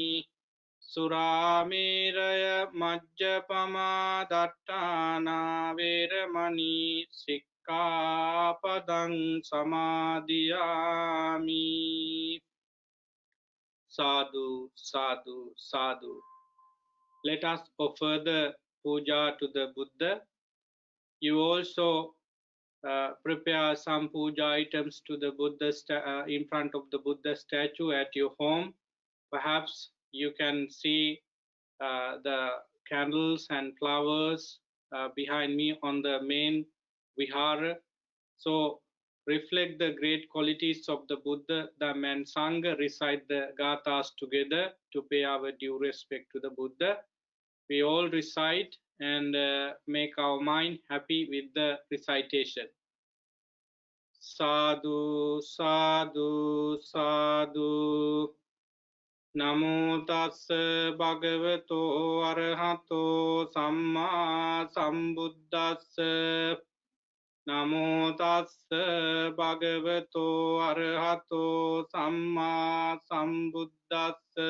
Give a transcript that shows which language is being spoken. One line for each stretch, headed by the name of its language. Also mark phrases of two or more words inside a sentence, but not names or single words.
Pali: සුරාමේරය මජ්ජපමා දට්ඨානා වේරමණී සික්ඛාපදං සමාදියාමි Sadhu, sadhu, sadhu.
English: Let us offer the puja to the Buddha. You also prepare some puja items to the Buddha in front of the Buddha statue at your home. Perhaps you can see the candles and flowers behind me on the main vihara. So reflect the great qualities of the Buddha, Dhamma and Sangha, recite the gathas together to pay our due respect to the Buddha. We all recite and make our mind happy with the recitation.
Pali: Sadhu, sadhu, sadhu. Namo tassa bhagavato arahato samma sambuddhassa. Namo tassa bhagavato arahato samma sambuddhassa.